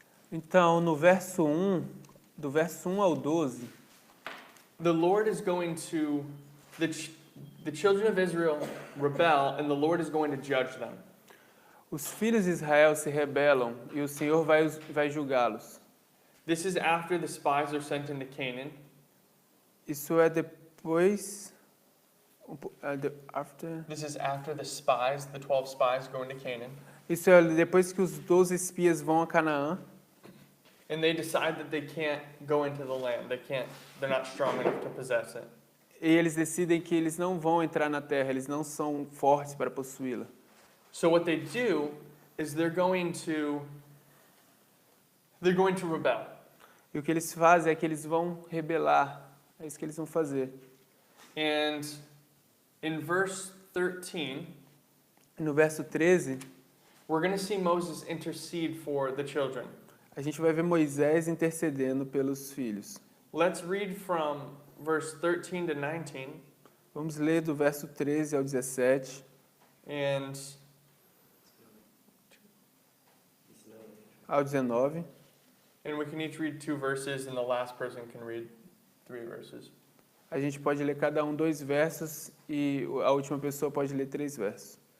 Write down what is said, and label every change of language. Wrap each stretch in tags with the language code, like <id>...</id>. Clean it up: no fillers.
<pt>então no verso 1, do verso 1 ao 12,</pt> <en>the Lord is going to, the children of Israel rebel, and the Lord is going to judge them.</en> <pt>os filhos de Israel se rebelam e o Senhor vai julgá-los.</pt> <en>This is after the spies are sent into Canaan.</en> <pt>Isso é depois</pt> <en>after. This is after the spies, the 12 spies, go into Canaan.</en> <pt>Isso é depois que os 12 espias vão a Canaã.</pt> <en>And they decide that they can't go into the land. They're not strong enough to possess it.</en> <pt>E eles decidem que eles não vão entrar na terra, eles não são fortes para possuí-la.</pt> <en>So what they do is they're going to rebel.</en> <pt>E o que eles fazem é que eles vão rebelar. É isso que eles vão fazer.</pt> <en>And in verse 13,</en> <pt>No verso 13,</pt> <en>we're going to see Moses intercede for the children.</en> <pt>a gente vai ver Moisés intercedendo pelos filhos.</pt> <en>Let's read from verse 13 to 19.</en> <pt>Vamos ler do verso 13 ao 17</pt> <en>And</en> <pt>ao 19.</pt> <en>we can each read 2 verses, and the last person can read 3 verses.</en> <pt>A gente pode ler cada um 2 versos e a última pessoa pode ler 3 versos.</pt>